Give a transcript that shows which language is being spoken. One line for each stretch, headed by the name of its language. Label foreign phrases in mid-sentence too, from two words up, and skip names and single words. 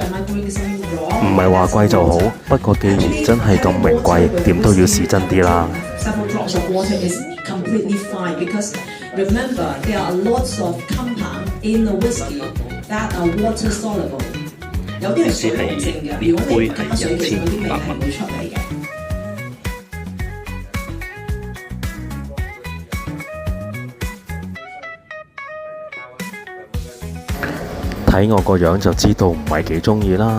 English: Am I doing something wrong?
Cantonese: 唔係話貴就好，不過既然真係咁名貴，點都要試真啲啦。
English: Several drops of water is completely fine because remember there are lots of compound in the whiskey that are water soluble.
Cantonese: 有啲係水溶性嘅，如果你加水嘅時候，嗰啲味係唔會出嚟嘅。睇我個樣就知道唔係幾中意啦。